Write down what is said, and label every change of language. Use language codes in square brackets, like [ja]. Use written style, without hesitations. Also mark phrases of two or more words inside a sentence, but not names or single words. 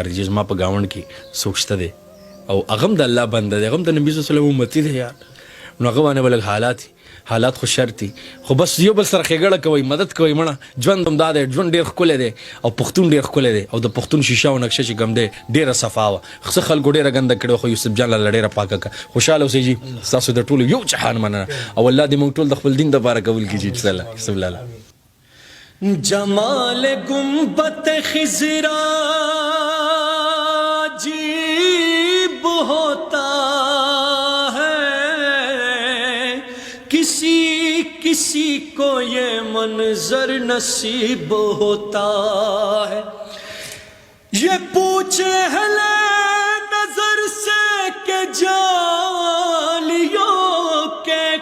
[ps] دی چې زما په گاونډ کې څوک شته دی او هغه هم د الله بنده دی هغه هم د نبي صلی الله علیه وسلم امتی دی یار نو هغه باندې به لږ حالات خو شرط دي خو بس یو بل سره ښېګړه کوئ مدد کوئ مړه ژوند هم دا دی ژوند ډېر ښکلی دی او پښتون ډېر ښکلی دی او د پښتون شیشه او نقشه چې کوم دی ډېره صفا وه څه خلکو ډېره ګنده کړې خو یوسف جان لاله ډېره پاکه کړه خوشحاله اوسئ جي ستاسو د ټولو یو جهان مننه او الله دې موږ ټول د خپل دین دپاره قبول کړي جي بسم الله [ur] جمال گنبد خضرا عجیب ہوتا ہے کسی کو یہ منظر نصیب ہوتا ہے یہ پوچھ اہل نظر سے کہ جالیوں کے